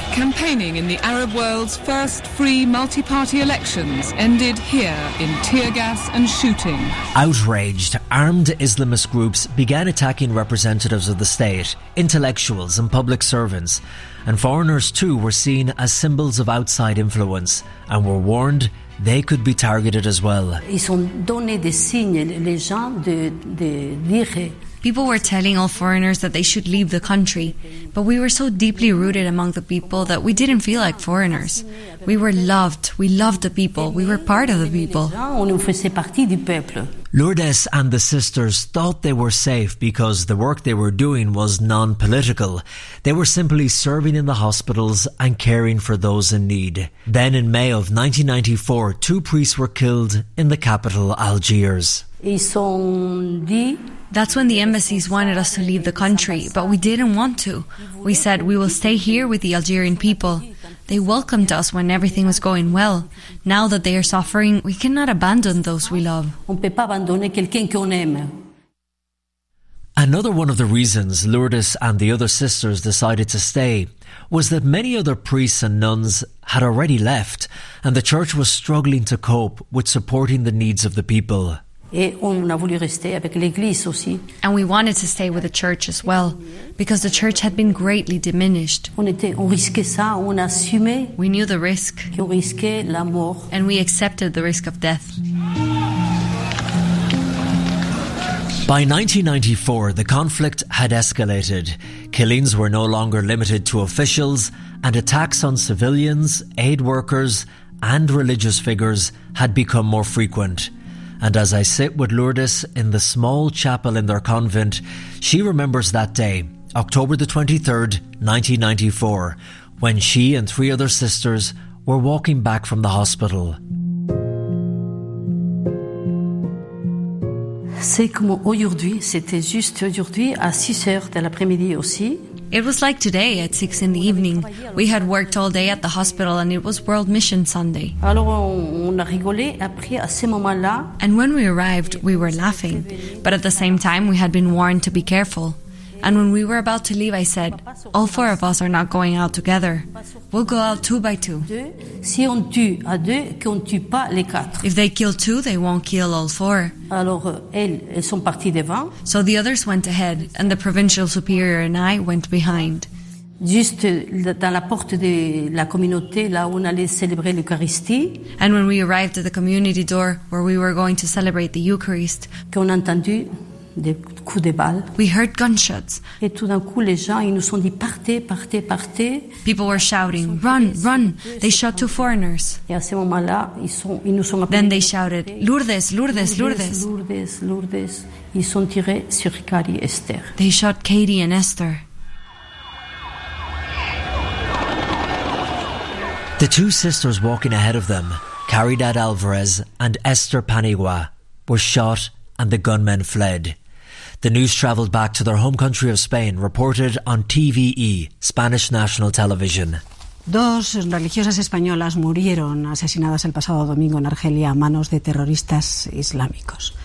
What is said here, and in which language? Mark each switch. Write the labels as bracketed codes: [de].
[en] Campaigning in the Arab world's first free multi-party elections ended here in tear gas and shooting. Outraged, armed Islamist groups began attacking representatives of the state, intellectuals and public servants. And foreigners too were seen as symbols of outside influence and were warned they could be targeted as well. [fr] Ils ont donné des signes, les gens de dire. [en] People were telling all foreigners that they should leave the country, but we were so deeply rooted among the people that we didn't feel like foreigners. We were loved. We loved the people. We were part of the people. Lourdes and the sisters thought they were safe because the work they were doing was non-political. They were simply serving in the hospitals and caring for those in need. Then in May of 1994, two priests were killed in the capital, Algiers. That's when the embassies wanted us to leave the country, but we didn't want to. We said we will stay here with the Algerian people. They welcomed us when everything was going well. Now that they are suffering, we cannot abandon those we love. Another one of the reasons Lourdes and the other sisters decided to stay was that many other priests and nuns had already left, and the church was struggling to cope with supporting the needs of the people. [fr] Et on a voulu rester avec l'église aussi. [en] And we wanted to stay with the church as well, because the church had been greatly diminished. [fr] On risquait ça, on assumait. [en] We knew the risk. [fr] On risquait la mort. [en] And we accepted the risk of death. By 1994, the conflict had escalated. Killings were no longer limited to officials, and attacks on civilians, aid workers, and religious figures had become more frequent. And as I sit with Lourdes in the small chapel in their convent, she remembers that day, October the 23rd, 1994, when she and three other sisters were walking back from the hospital. [fr] C'est comme aujourd'hui, c'était juste aujourd'hui à 6h de l'après-midi aussi. [en] It was like today at 6 in the evening. We had worked all day at the hospital and it was World Mission Sunday. [fr] Alors on a rigolé après à ce moment-là. [en] And when we arrived, we were laughing. But at the same time, we had been warned to be careful. And when we were about to leave, I said, all four of us are not going out together. We'll go out two by two. [fr] Si on tue à deux, qu'on tue pas les quatre. [en] If they kill two, they won't kill all four. [fr] Alors, elles sont parties devant. [en] So the others went ahead, and the provincial superior and I went behind. [fr] Juste dans la porte de la communauté, là où on allait célébrer l'Eucharistie. [en] And when we arrived at the community door, where we were going to celebrate the Eucharist, [fr] qu'on a entendu des coups de balles. [en] We heard gunshots. [fr] Et tout d'un coup, les gens, ils nous ont dit, partez, partez, partez. [en] People were shouting, run, run. They shot two foreigners. [fr] Et à ce moment-là, ils nous ont appelé. [en] Then they shouted, Lourdes, Lourdes, Lourdes. [fr] Lourdes, Lourdes. Ils ont tiré sur Carrie et Esther. [en] They shot Katie and Esther. The two sisters walking ahead of them, Caridad Alvarez and Esther Panigua, were shot and the gunmen fled. The news travelled back to their home country of Spain, reported on TVE, Spanish National Television. [es] Dos religiosas españolas murieron asesinadas el pasado domingo en Argelia a manos de terroristas islámicos.